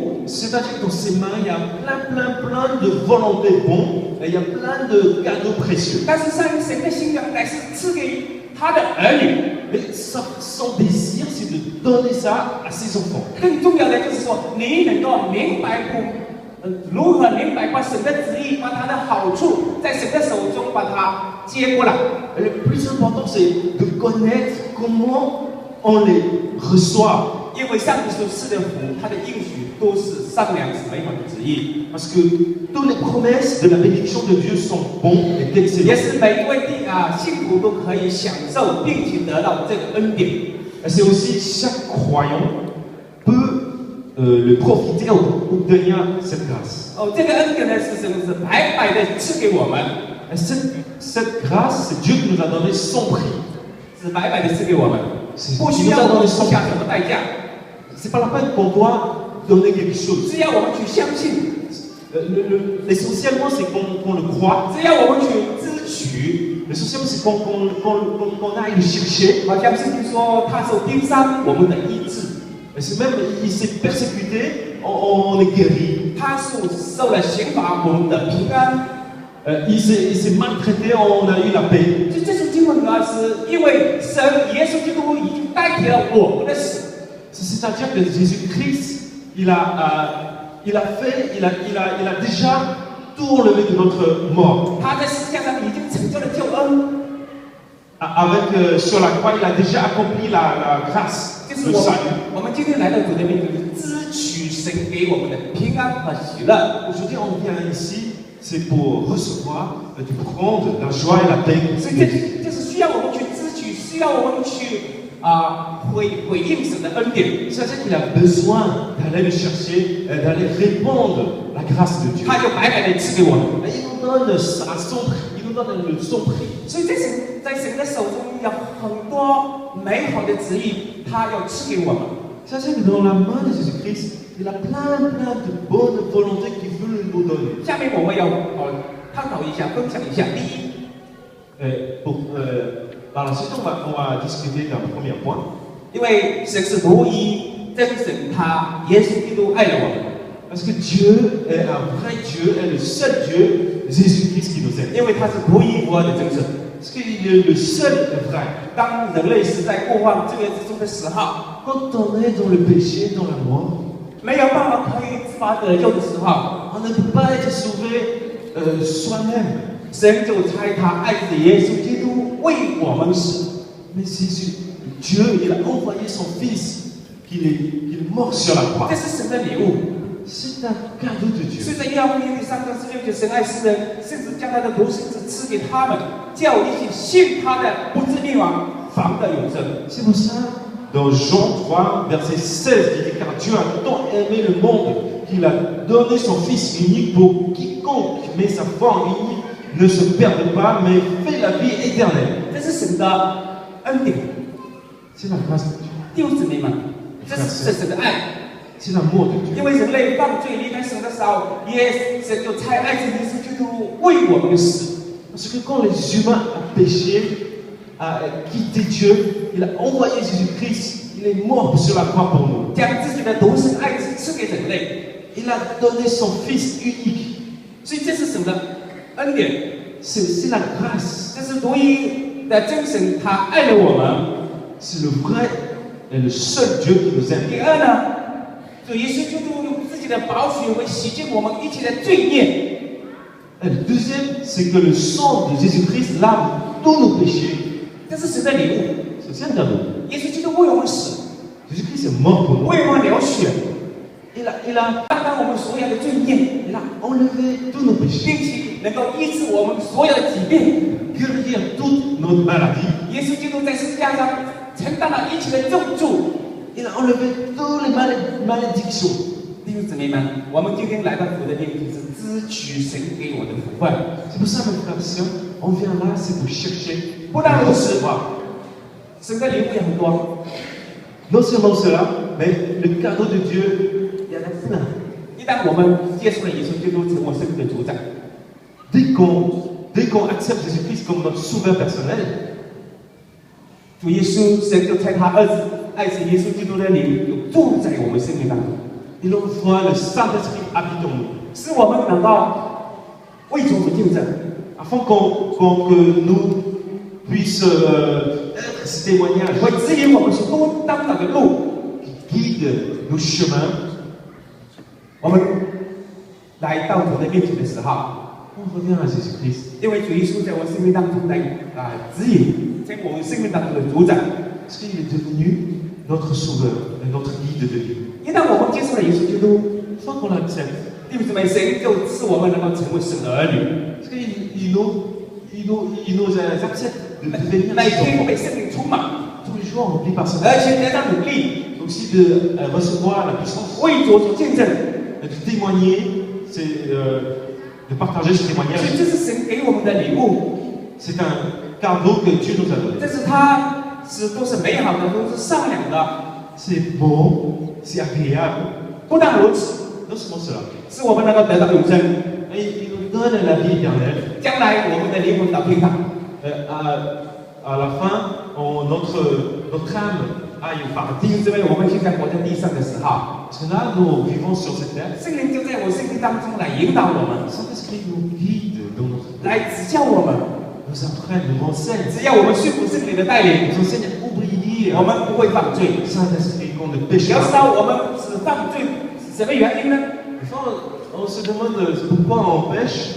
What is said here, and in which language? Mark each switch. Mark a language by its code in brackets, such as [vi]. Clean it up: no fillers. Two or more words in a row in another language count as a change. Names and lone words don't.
[fr] C'est-à-dire que dans ses mains, il y a plein de volontés bonnes et il y a plein de cadeaux précieux. [zh] 但是神的心乃是赐给他的儿女。 [fr] Mais son désir, c'est de donner ça à ses enfants. [zh] 更重要的就是说，你能够明白如何明白把神的旨意，把他的好处在神的手中把它接过来。 [fr] Et le plus important, c'est de connaître comment on les reçoit. [zh] 因为上帝所赐的福，他的应许都是善良、是美好的旨意， [fr] Parce que toutes les promesses de la bénédiction de Dieu sont bons et [zh] 也 [fr] excellents. [zh] 是每一位信徒都可以享受并且得到这个恩典。 [fr] Et c'est aussi chaque croyant peut le profiter ou obtenir cette grâce. [zh] 这个恩典呢是什么？是白白的赐给我们， [fr] Et cette grâce, c'est Dieu qui nous a donné son prix. [zh] 是白白的赐给我们， [fr] C'est [zh] 不 [fr] Dieu [zh] 需 [fr] qui [zh] 要 [fr] nous a [zh] 我们 [fr] donné [zh] 付 [fr] son [zh] 下 [fr] prix. [zh] 什么代价， [fr] C'est pas la peine qu'on doit donner quelque chose. [zh] 只要我们去相信， [fr] Essentiellement, c'est qu'on le croit. [zh] 只要我们去支取。 [fr] L'essentiel, c'est qu'on aille le chercher. [zh] 好像圣经说，他受钉伤，我们的医治； [fr] Et c'est même, il s'est persécuté, on est guéri. [zh] 他受了刑罚，我们的平安。 [fr] Il s'est maltraité, on a eu la paix. [zh] 这是经文的是因为神耶稣基督已经代替了我们的死， [fr] C'est-à-dire que Jésus-Christ, il a déjà tout enlevé de notre mort. [zh] 他在十字架上已经成就了救恩， [fr] Avec, sur la croix, il a déjà accompli la grâce, [zh] 就是 [fr] le [zh] 我们 [fr] salut. [zh] 我们今天来到主的面前，支取神给我们的平安和喜乐。 [fr] Aujourd'hui, on vient ici, c'est pour recevoir, de prendre la joie et la paix. [zh] 所以这就是需要我们去支取，需要我们去回应神的恩典。 [fr] C'est-à-dire qu'il a besoin d'aller le chercher, d'aller répandre la grâce de Dieu. [zh] 他就白白的赐给我们。 [fr] Et il nous donne à son prix, il nous donne son prix. [zh] 所以在神的手中有很多美好的旨意，他要赐给我们。 [fr] C'est-à-dire que dans la main de Jésus-Christ, il a plein de bonnes volontés qu'il veut nous donner. [zh] 下面我们要探讨一下，分享一下。第一， [fr] Par la suite, on va discuter d'un premier point. [zh] 因为神是独一真神，他耶稣基督爱了我们。 [fr] Parce que Dieu est un vrai Dieu, est le seul Dieu, Jésus-Christ qui nous aime. [zh] 因为他是独一无二的真神。 [fr] Parce qu'il est le seul et vrai. [zh] 当人类是在过犯罪恶之中的时候， [fr] Quand on est dans le péché, dans la mort, [zh] 没有办法可以自发得救的时候， [fr] on ne peut pas être sauvé soi-même. [zh] 神就差他爱子的耶稣基督为我们死。 [fr] Mais Jésus, Dieu, il a envoyé son Fils, qu'il est mort sur la croix. [zh] 这是神的礼物。 [fr] C'est un cadeau de Dieu. [zh] 所以在约翰福音第3章16节，神爱世人，甚至将他的独生子赐给他们，叫一切信他的不至灭亡，反得永生。 [fr] C'est pour ça, dans Jean 3, verset 16, il dit car Dieu a tant aimé le monde qu'il a donné son Fils unique pour quiconque met sa foi en lui ne se perde pas, mais fait la vie éternelle. [zh] 这是神的恩典， [fr] C'est la grâce de Dieu. [zh] 弟兄姊妹们，这是神的爱。 [fr] C'est l'amour de Dieu. [zh] 因为人类犯罪离开神的时候，神就差爱子耶稣基督为我们死。 [fr] Parce que quand les humains ont péché, a quitté Dieu, il a envoyé Jésus-Christ, il est mort sur la croix pour nous. [zh] 将自己的独生爱子赐给人类， [fr] Il a donné son Fils unique. [zh] 所以这是神的恩典， [fr] C'est la grâce. [zh] 这是独一的真神，他爱了我们。 [fr] C'est le vrai et le seul Dieu qui nous aime. [zh] 第二呢，主耶稣基督用自己的宝血为洗净我们一切的罪孽。 [fr] Et le deuxième, c'est que le sang de Jésus-Christ lave tous nos péchés. [zh] 这是神的礼物。 [fr] C'est aussi un cadeau. [zh] 耶稣基督为我们死， [fr] Jésus-Christ est mort pour nous. [zh] 为我们流血， [fr] Il a [zh] 担当我们所有的罪孽， [fr] enlevé tous nos péchés, [zh] 并且能够医治我们所有的疾病。 [fr] guérir toutes nos maladies. [zh] 耶稣基督在十字架上承担了一切的重注。 [fr] Il a enlevé toutes les malédictions. [zh] 弟兄姊妹们，我们今天来到主的面前，是支取神给我的福分。 [fr] C'est pour ça, mes frères et sœurs, on vient là, c'est pour chercher, [zh] 不但如此， [fr] recevoir. [zh] 神的礼物也很多。 [fr] Non seulement cela, mais le cadeau de Dieu, il y en a plein. [zh] 一旦我们接受了耶稣基督成为生命的主宰， [fr] Dès qu'on accepte Jésus-Christ comme notre sauveur personnel, [zh] 主耶稣神就差他儿子爱子耶稣基督的灵就住在我们生命当中， [fr] il envoie le Saint-Esprit habite en nous. [zh] 使我们能够为主所见证， [fr] Afin que nous puissions être ces témoignages [zh] 会指引我们所当走的路。 [fr] qui guident nos chemins. [zh] 我们来到主的面前的时候， [fr] On revient à Jésus-Christ. [zh] 因为主耶稣在我生命当中来指引，在我们生命当中的主宰。 [fr] Parce qu'il est devenu notre sauveur et notre guide de vie. [zh] 一旦我们接受了耶稣基督， [fr] Une fois qu'on l'accepte, [zh] 弟兄姊妹，神就使我们能够成为神的儿女。 [fr] parce qu'il nous accepte de devenir [zh] 每 [fr] ses [zh] 天 [fr] enfants. [zh] 被圣灵充满， [fr] Tous les jours, remplis par sa [zh] 而且得到努力， [fr] aussi de recevoir la puissance [zh] 为主所见证。 [fr] de témoigner, de partager ce [zh] 所 [fr] témoignage. [zh] 以这是神给我们的礼物， [fr] C'est un cadeau que Dieu nous a donné. [zh] 这是他都是美好的，都是善良的。 [fr] C'est bon, c'est agréable. [zh] 不但如此， [fr] Non seulement cela, [zh] 使我们能够得到永生， [fr] mais il nous donne la vie éternelle. [zh] 将来我们的灵魂到天堂。 [fr] À la fin, notre âme aille au [zh] 弟 [fr] paradis. [zh] 兄姊妹，我们现在活在地上的时候， [fr] Parce que là, nous vivons sur cette terre. [zh] 圣灵就在我生命当中来引导我们， [fr] Saint-Esprit nous guide dans notre vie, [zh] 来指教我们。 [fr] nous apprenne, nous renseigne, [zh] 只要我们顺服圣灵的带领， [fr] nous enseigne à obéir. [zh] 我们不会犯罪。 [fr] Saint-Esprit, qu'on ne [zh] 你 [fr] pêche [zh] 要知 [fr] pas. [zh] 道我们只犯罪是什么原因呢？ [fr] Enfin, on se demande pourquoi on pêche.